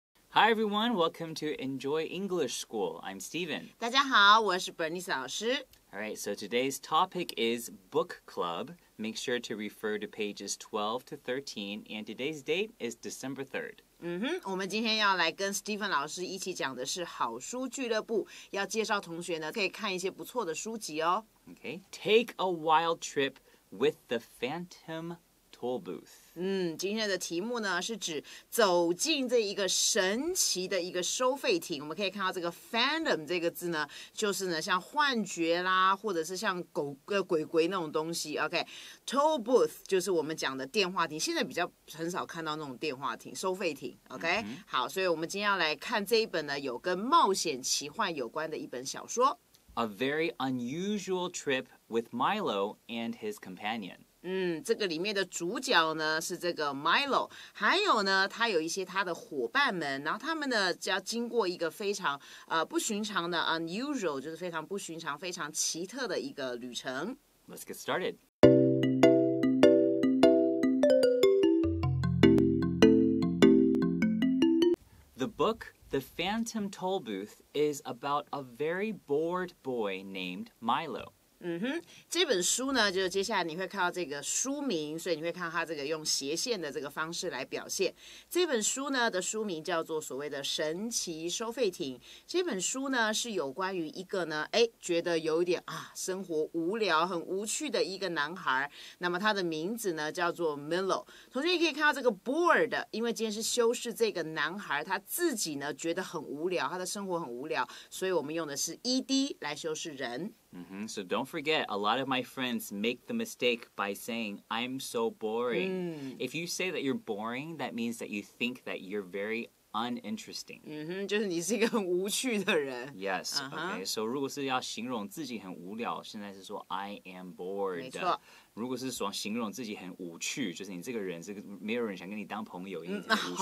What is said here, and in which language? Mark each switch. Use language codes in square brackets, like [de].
[en] Hi everyone, welcome to Enjoy English School. I'm Steven. [zh] 大家好，我是 Bernice 老师。 [en] Alright, so today's topic is book club. Make sure to refer to pages 12 to 13, and today's date is December 3rd. [zh] 我们今天要来跟 Steven 老师一起讲的是好书俱乐部，要介绍同学呢可以看一些不错的书籍哦。 [en] Okay, take a wild trip with the Phantom Tollbooth. [zh] 今天的题目呢是指走进这一个神奇的一个收费亭。我们可以看到这个 phantom 这个字呢，就是呢像幻觉啦，或者是像鬼那种东西。 OK，Tollbooth 就是我们讲的电话亭，现在比较很少看到那种电话亭、收费亭。 OK，好，所以我们今天要来看这一本呢有跟冒险奇幻有关的一本小说。 [en] A very unusual trip with Milo and his companion. [zh] 这个里面的主角呢是这个 Milo， 还有呢他有一些他的伙伴们，然后他们呢就要经过一个非常不寻常的 unusual， 就是非常不寻常、非常奇特的一个旅程。 [en] Let's get started. The book, The Phantom Tollbooth, is about a very bored boy named Milo. [zh] 这本书呢，就是接下来你会看到这个书名，所以你会看到它这个用斜线的这个方式来表现。这本书呢的书名叫做所谓的神奇收费亭。这本书呢是有关于一个呢，觉得有一点生活无聊、很无趣的一个男孩。那么他的名字呢叫做 Milo。同学也可以看到这个 bored， 因为今天是修饰这个男孩他自己呢觉得很无聊，他的生活很无聊，所以我们用的是 ed 来修饰人。 [en] So don't forget, a lot of my friends make the mistake by saying, I'm so boring. If you say that you're boring, that means that you think that you're very uninteresting. [zh] 就是你是一个很无趣的人。 [en] Yes, okay. [zh] So 如果是要形容自己很无聊，现在是说 [en] I am bored. [zh] 没错。如果是说形容自己很无趣，就是你这个人这个没有人想跟你当朋友，因为你很无趣，